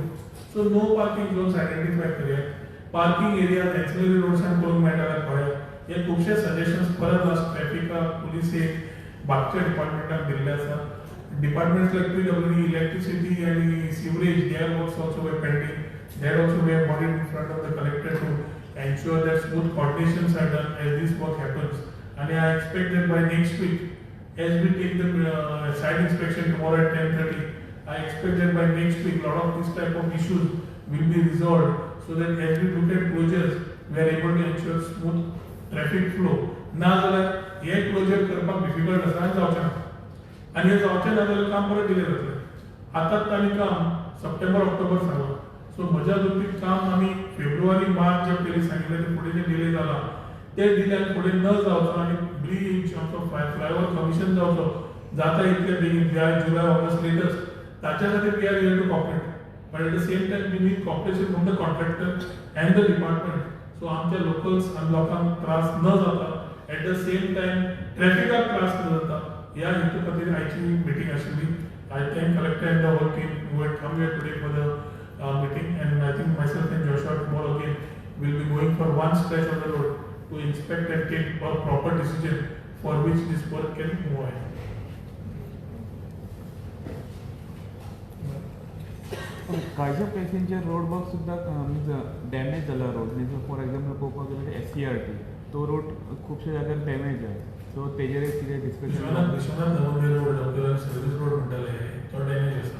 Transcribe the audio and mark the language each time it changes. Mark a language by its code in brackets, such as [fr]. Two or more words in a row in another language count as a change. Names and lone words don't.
[kok] सो [en] no parking zones identify [kok] करया. [en] parking areas [kok] एक्सिलरी रोड्सान करूंक मेळटा जाल्यार पळया. हे खुबशे सजेशन्स परत लास्ट ट्रॅफिकाक, पुलिसेक, बाकीच्या डिपार्टमेंटाक दिल्ले आसा. [en] Departments like PWD, electricity आनी sewerage, they are works also way pending. That also we have brought it in front of the collector to ensure that smooth coordinations are done as this work happens. And I expect that by next week, as we take the site inspection tomorrow at 10:30, I expect that by next week, a lot of this type of issues will be resolved so that as we look at closures, we are able to ensure smooth traffic flow. [kok] ना जाल्यार हे क्लोजर करपाक डिफिकल्ट आसा आनी जावचें ना. आनी हे जावचें ना जाल्यार काम परत डिले जातलें. आतांच तांणी काम सप्टेंबर ऑक्टोबर सांगलां. सो म्हज्या दृश्टीन काम आमी फेब्रुवारी मार्च जे पयलीं सांगिल्लें ते फुडें जे डिले जाला ते डिल्यान फुडें न जावचो आनी ब्रिज आमचो फ्लायओव्हर कमिशन जावचो जाता इतले बेगीन जुलय ऑगस्ट लेटस्ट. ताच्या खातीर [en] we are here to cooperate. But at the same time we need cooperation from the contractor and the department. [kok] सो आमच्या लोकल्स आनी लोकांक त्रास न जाता, [en] at the same time [kok] ट्रॅफिकाक त्रास न जाता, ह्या हेतू खातीर आयची मिटींग आशिल्ली. [en] I thank collector and the whole team who had come here today for the meeting, and I think myself and Joshua tomorrow again will be going for one stretch of the road to inspect and take a proper decision for which this work can move ahead. [kok] कांयच्या प्लेसींचेर [en] road work [kok] सुद्दां डॅमेज जाला रोड. [en] for example [kok] पळोवपाक गेल्यार SCRT तो रोड खुबशे जाग्यार डॅमेज आहे. सो तेजेर कितें डिस्कशन [en] service road [kok] म्हणटाले तो डॅमेज आसा.